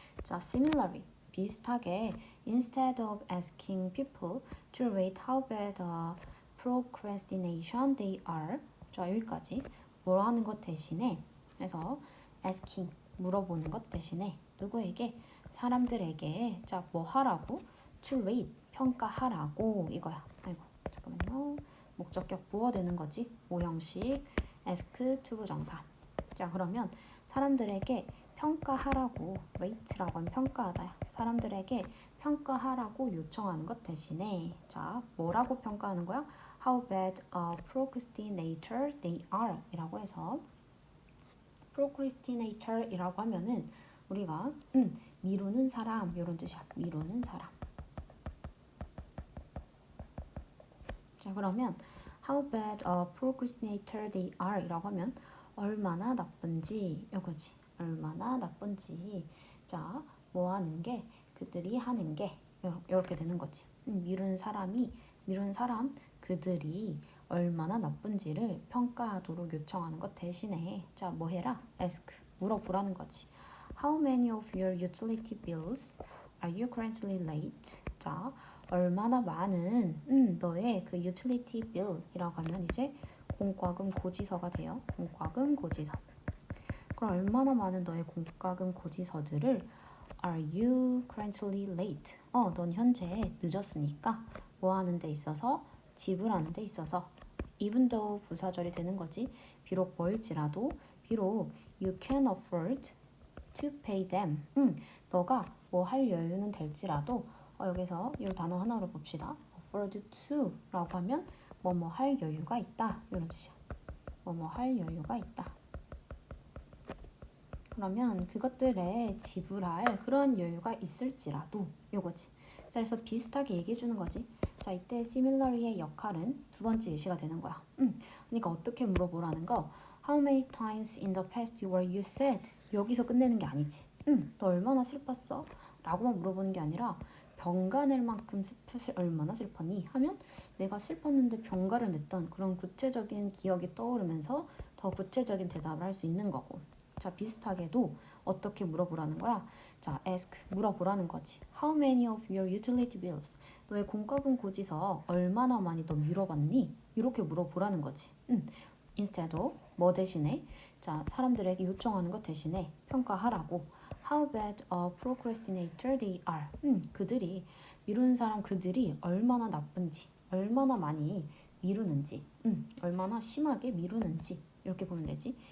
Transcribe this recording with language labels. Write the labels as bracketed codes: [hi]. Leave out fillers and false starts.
[en] 자, similarly, [ko] 비슷하게 [en] instead of asking people to rate how bad a procrastination they are, [ko] 자, 여기까지 뭘 하는 것 대신에 그래서 [en] asking, [ko] 물어보는 것 대신에 누구에게? 사람들에게 자, 뭐 하라고? to rate, 평가하라고 이거야. 아이고, 잠깐만요. 목적격 보어 되는 거지. 모형식 ask to 부정사. 자, 그러면 사람들에게 평가하라고 rate라고 하면 평가하다야. 사람들에게 평가하라고 요청하는 것 대신에 자, 뭐라고 평가하는 거야? [en] How bad a procrastinator they are [ko] 이라고 해서 procrastinator이라고 하면은 우리가 미루는 사람 이런 뜻이야. 미루는 사람. 자, 그러면 [en] how bad a procrastinator they are [ko] 이라고 하면 얼마나 나쁜지 이거지. 얼마나 나쁜지. 자, 뭐 하는 게 그들이 하는 게 이렇게 되는 거지. 미룬 사람 그들이 얼마나 나쁜지를 평가하도록 요청하는 것 대신에 자, 뭐 해라? ask 물어보라는 거지. [en] How many of your utility bills are you currently late? [ko] 자, 얼마나 많은 너의 그 utility bill이라고 하면 이제 공과금 고지서가 돼요. 공과금 고지서. 그럼 얼마나 많은 너의 공과금 고지서들을 [en] are you currently late? [ko] 넌 현재 늦었으니까 뭐 하는 데 있어서 지불하는 데 있어서 even though 부사절이 되는 거지. 비록 멀지라도 비록 [en] you can afford to pay them. [ko] 너가 뭐 할 여유는 될지라도 여기서 이 단어 하나로 봅시다. afford to라고 하면 뭐뭐 할 여유가 있다. 이런 뜻이야. 뭐뭐 할 여유가 있다. 그러면 그것들에 지불할 그런 여유가 있을지라도 요거지. 자, 그래서 비슷하게 얘기해 주는 거지. 자, 이때 similarly의 역할은 두 번째 예시가 되는 거야. 그러니까 어떻게 물어보라는 거. [en] How many times in the past were you sad? [ko] 여기서 끝내는 게 아니지. 너 얼마나 슬펐어? 라고만 물어보는 게 아니라 병가 낼 만큼 얼마나 슬펐니? 하면 내가 슬펐는데 병가를 냈던 그런 구체적인 기억이 떠오르면서 더 구체적인 대답을 할 수 있는 거고. 자, 비슷하게도 어떻게 물어보라는 거야? 자, ask 물어보라는 거지. [en] How many of your utility bills? [ko] 너의 공과금 고지서 얼마나 많이 너 미뤄봤니? 이렇게 물어보라는 거지. instead of 뭐 대신에 자, 사람들에게 요청하는 것 대신에 평가하라고. [en] How bad a procrastinator they are. [ko] 그들이 미루는 사람 그들이 얼마나 나쁜지, 얼마나 많이 미루는지, 얼마나 심하게 미루는지 이렇게 보면 되지.